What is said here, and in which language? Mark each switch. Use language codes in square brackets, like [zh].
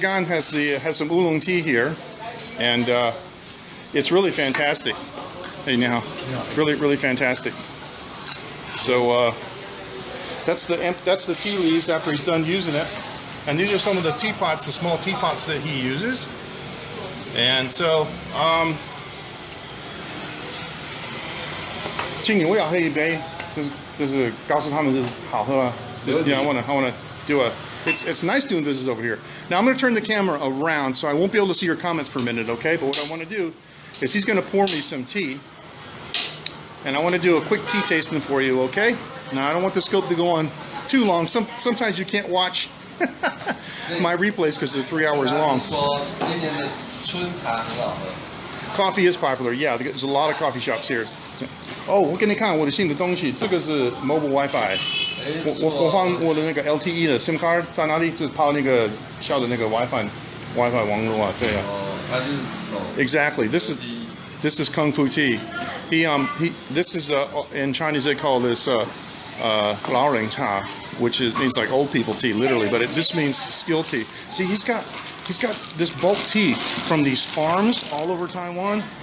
[en] Gan has some oolong tea here, and it's really fantastic. Hey, [zh] 你好. [en] Really, really fantastic. So that's the tea leaves after he's done using it, and these are some of the teapots, the small teapots that he uses. And so, [zh] 请你我要喝一杯，就是告诉他们是好喝了。 [en] Yeah, I want to do a. It's nice doing business over here. Now I'm going to turn the camera around, so I won't be able to see your comments for a minute, okay? But what I want to do is he's going to pour me some tea, and I want to do a quick tea tasting for you, okay? Now I don't want the scope to go on too long. Sometimes you can't watch my replays because they're 3 hours long. Coffee is popular. Yeah, there's a lot of coffee shops here. [zh] 哦，我给你看我的新的东西，这个是 mobile WiFi。我放我的那个 LTE 的 SIM card 在哪里？就是抛那个小的那个 WiFi 网络啊，对啊。它是走 [en] Exactly. This is Kung Fu tea. This is in Chinese they call this 老人茶, which means like old people tea, literally, but it just means skill tea. See, he's got this bulk tea from these farms all over Taiwan.